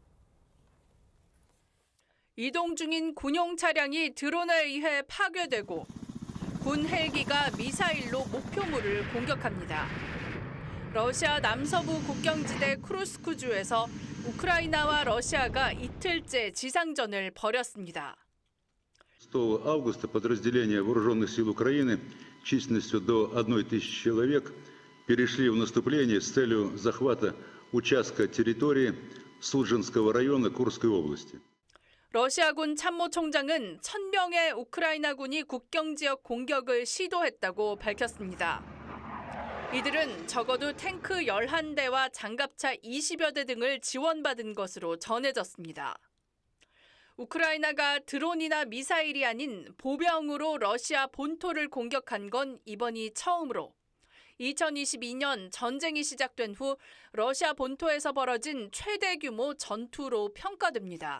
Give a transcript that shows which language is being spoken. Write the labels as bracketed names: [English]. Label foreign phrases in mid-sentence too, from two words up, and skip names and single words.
[Korean] 이동 중인 군용 차량이 드론에 의해 파괴되고 군 헬기가 미사일로 목표물을 공격합니다. 러시아 남서부 국경지대 쿠르스크주에서 우크라이나와 러시아가 이틀째 지상전을 벌였습니다. [Russian] 6 августа подразделения вооруженных сил Украины численностью до 1,000 человек перешли в наступление с целью захвата участка территории Судженского района Курской области. [Korean] 러시아군 참모총장은 1,000명의 우크라이나 군이 국경 지역 공격을 시도했다고 밝혔습니다. 이들은 적어도 탱크 11대와 장갑차 20여 대 등을 지원받은 것으로 전해졌습니다. 우크라이나가 드론이나 미사일이 아닌 보병으로 러시아 본토를 공격한 건 이번이 처음으로 2022년 전쟁이 시작된 후 러시아 본토에서 벌어진 최대 규모 전투로 평가됩니다.